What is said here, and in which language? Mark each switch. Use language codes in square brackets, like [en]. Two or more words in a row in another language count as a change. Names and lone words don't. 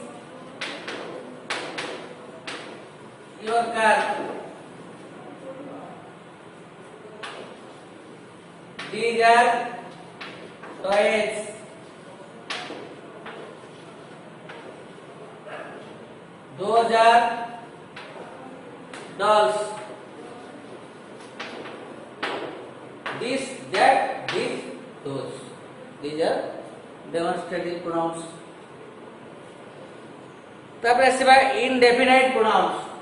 [en] your car these are toys those are dolls this that this those these are demonstrative pronouns [mni] तापर आसीबा [en] indefinite pronouns